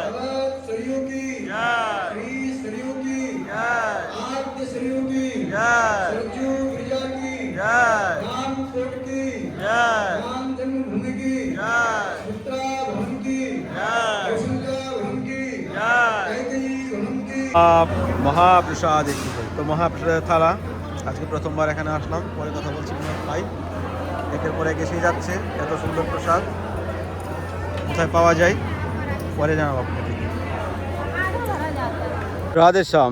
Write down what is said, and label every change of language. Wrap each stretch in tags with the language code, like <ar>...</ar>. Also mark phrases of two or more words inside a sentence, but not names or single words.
<hi>सरयू की जय श्री सरयू की जय आद्य सरयू की जय सरजू गिरिजा की जय रामकोट की जय राम जन्मभूमि की जय उत्तरा भवन की जय वसुंधरा भवन की जय कैकेयी भवन की।</hi> <bn>মহাপ্রসাদ, তো মহাপ্রসাদের থালা আজকে প্রথমবার এখানে আসলাম, পরে কথা বলছি ভাই, একের পরে এসে যাচ্ছে। এত সুন্দর প্রসাদ কোথায় পাওয়া যায় পরে জানাবো আপনাকে। রাধে শ্যাম।</bn>